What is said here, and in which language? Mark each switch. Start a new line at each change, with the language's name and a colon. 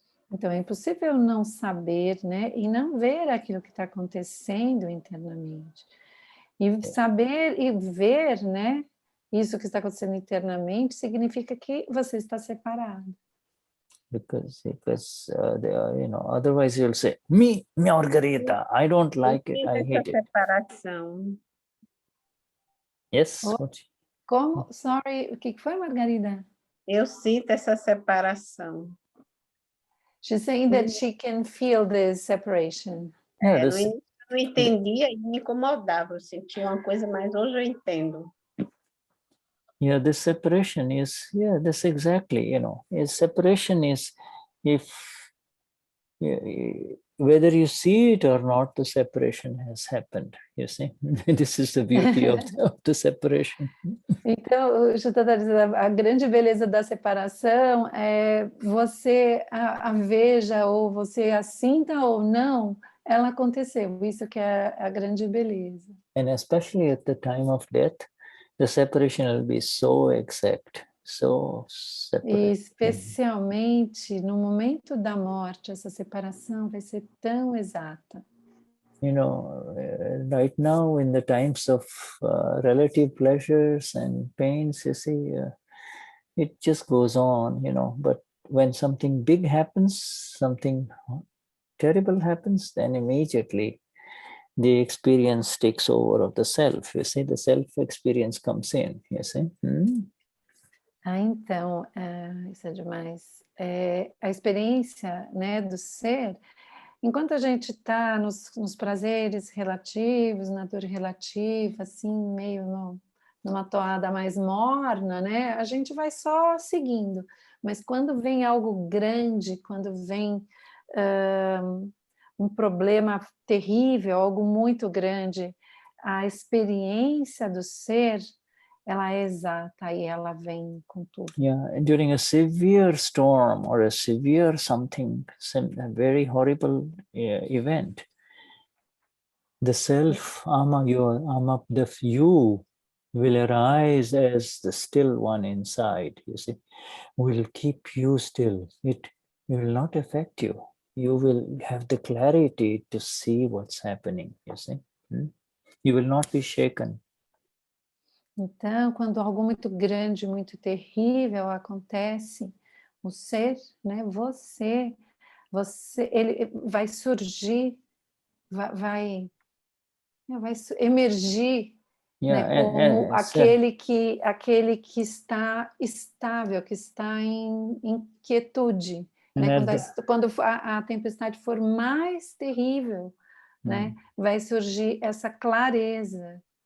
Portuguese: Então é impossível não saber, né, e não ver aquilo que está acontecendo internamente. E saber e ver, né, isso que está acontecendo internamente significa que você está separado.
English: because they are, otherwise you'll say, me, Margarita, I don't like it, I hate it.
Portuguese: Separação.
English: Yes?
Portuguese: Oh. Como? Sorry, o que foi, Margarida? Eu sinto essa separação.
English: She's saying that she can feel this separation. Yeah,
Portuguese: No início eu não entendia e me incomodava, eu sentia uma coisa, mas hoje eu entendo.
English: Yeah, this separation is, this exactly, separation is, if whether you see it or not, the separation has happened, you see. This is the beauty of the separation.
Portuguese: Então, o Shuddha está dizendo, a grande beleza da separação é você a veja, ou você a sinta ou não, ela aconteceu. Isso que é a grande beleza.
English: And especially at the time of death, the separation will be so exact, so separate.
Portuguese: E especialmente no momento da morte, essa separação vai ser tão exata.
English: Right now in the times of relative pleasures and pains, you see, it just goes on, but when something big happens, something terrible happens, then immediately the experience takes over of the self, you see, the self experience comes in, you see.
Portuguese: Então, isso é demais. A experiência, né, do ser, enquanto a gente está nos prazeres relativos, na dor relativa, assim, meio numa toada mais morna, né, a gente vai só seguindo. Mas quando vem algo grande, quando vem um problema terrível, algo muito grande, a experiência do ser, ela é exata e ela vem com tudo.
English: Yeah, during a severe storm or a severe something, a very horrible event, the self, the you will arise as the still one inside, you see, will keep you still. It will not affect you. You will have the clarity to see what's happening, you see. You will not be shaken.
Portuguese: Então, quando algo muito grande, muito terrível acontece, o ser, né, você, ele vai surgir, vai emergir, né, como aquele que está estável, que está em quietude, né, quando a tempestade for mais terrível, né, vai surgir essa clareza.